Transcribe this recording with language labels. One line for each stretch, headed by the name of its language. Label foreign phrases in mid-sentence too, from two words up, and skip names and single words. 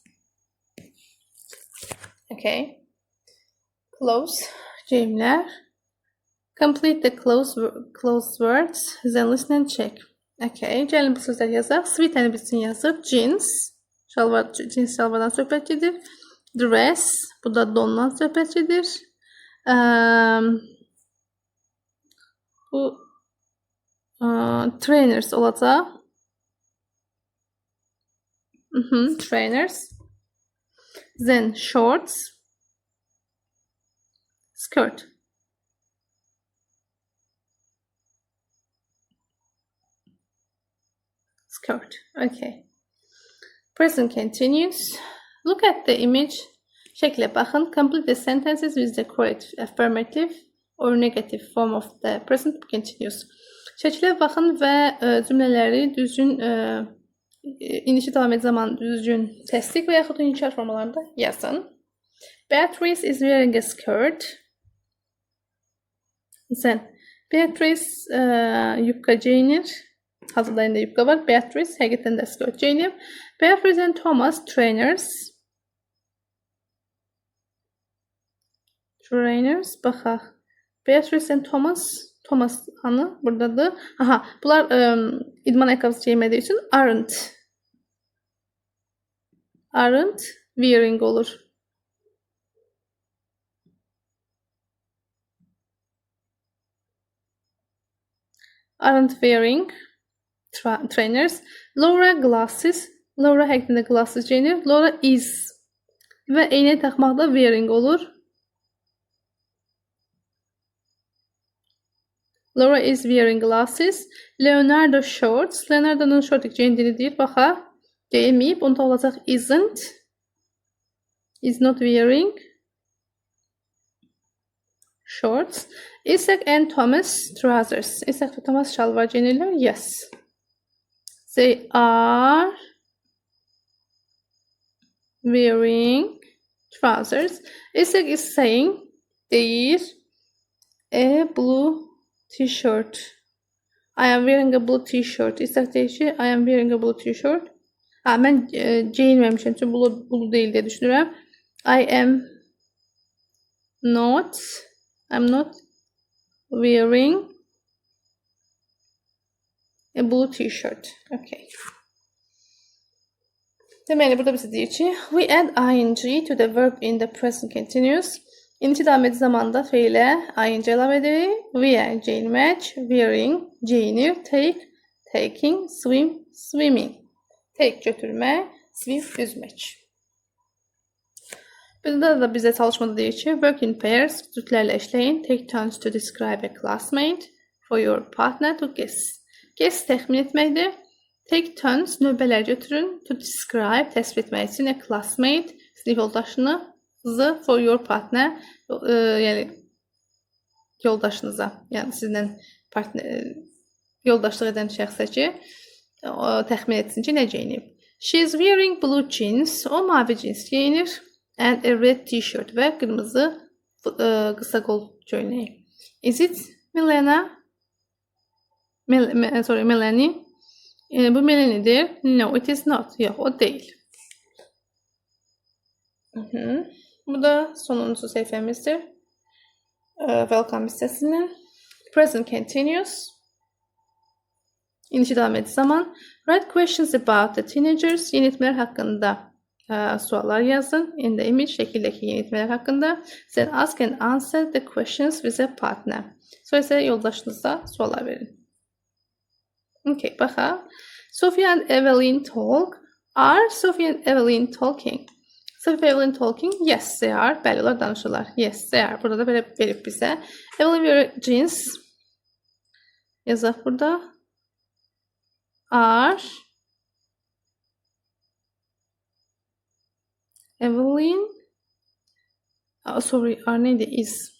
Azerbaijani: Okay. Close cümlələr.
English: Complete the close words. Then listen and check.
Azerbaijani: Okay. Gəlin bu sözləri yazaq. Sweater bizim yazıb. Jeans. Cins şalvardan söhbət gedir.
English: Dress.
Azerbaijani: Bu da dondan söhbət gedir. Bu trainers olacaq.
English: Trainers. Then shorts. Skirt. Skirt. Okay. Present continuous. Look at the image.
Azerbaijani: Şəklə baxın.
English: Complete the sentences with the correct affirmative or negative form of the present continuous.
Azerbaijani: Şəklə baxın və cümlələri düzgün indiki davam edən zaman düzgün təsdiq və yaxud da inkar formalarında yazın.
English: Beatrice is wearing a skirt.
Azerbaijani: Then Beatrice yubka geyinir. Hazırlarında yubka var. Beatrice həqiqətən də skirt geyinir.
English: Beatrice and Thomas trainers.
Azerbaijani: Trainers. Baxaq. Beatrice and Thomas. Thomas hanı buradadır. Aha, bunlar idman ayaqqabısı geymədiyi üçün
English: aren't wearing
Azerbaijani: olur.
English: Aren't wearing trainers.
Azerbaijani: Laura glasses. Laura həqiqətən glasses geyinir. Laura is və eynək taxmaqda wearing olur.
English: Laura is wearing glasses. Leonardo shorts.
Azerbaijani: Leonardo'nun şort geyindiğini deyir. Baxaq. Geyinməyib. Onda olacaq isn't.
English: Is not wearing shorts. Isaac and Thomas trousers.
Azerbaijani: Isaac ve Thomas şalvar geyinirlər.
English: Yes. They are wearing trousers. Isaac is saying deyir a blue t-shirt. I am wearing a blue t-shirt.
Azerbaijani: İstək deyir ki,
English: I am wearing a blue t-shirt.
Azerbaijani: Mən geyinməmişəm çünki blue deyil deyə düşünürəm.
English: I'm not wearing a blue t-shirt.
Azerbaijani: Okay. Deməli, burada bizə deyir ki,
English: we add ing to the verb in the present continuous.
Azerbaijani: İndiki davam edici zamanda feilə ing əlavə edirik. Wear, geyinmək, wearing, geyinir,
English: take, taking, swim, swimming. Take,
Azerbaijani: götürmək, swim, üzmək. Burada da bizə çalışmada deyir ki,
English: work in pairs,
Azerbaijani: cütlərlə işləyin,
English: take turns to describe a classmate, for your partner to guess.
Azerbaijani: Guess təxmin etməkdir.
English: Take turns,
Azerbaijani: növbələr götürün,
English: to describe,
Azerbaijani: təsvir etmək üçün
English: a classmate,
Azerbaijani: sinif yoldaşını,
English: for your partner,
Azerbaijani: yəni yoldaşınıza, yəni sizinlə yoldaşlıq edən şəxsə ki, təxmin etsin ki, nə geyinib.
English: She is wearing blue jeans,
Azerbaijani: o mavi cins geyinir,
English: and a red t-shirt
Azerbaijani: və qırmızı qısa qol köynəyi.
English: Is it Melanie?
Azerbaijani: Bu Melanie'dir.
English: No, it is not.
Azerbaijani: Yox, o deyil. Bu da sonuncu səhifəmizdir. Welcome hissəsindən.
English: Present continuous.
Azerbaijani: İndiki davam edici zaman.
English: Write questions about the teenagers.
Azerbaijani: Yeniyetmələr haqqında suallar yazın.
English: In the image
Azerbaijani: şəkildəki yeniyetmələr haqqında.
English: Then ask and answer the questions with a partner.
Azerbaijani: Sonra isə yoldaşınıza suallar verin.
English: Okay, baxaq. Sophia and Evelyn talk. Are Sophia and Evelyn talking? Sophie ve Evelyn talking. Yes, they are.
Azerbaijani: Bəli, onlar danışırlar.
English: Yes, they are.
Azerbaijani: Burada da belə verib bizə. Evelyn
English: wear jeans.
Azerbaijani: Yazaq burada.
English: Are. Evelyn. Sorry, are neydi? Is.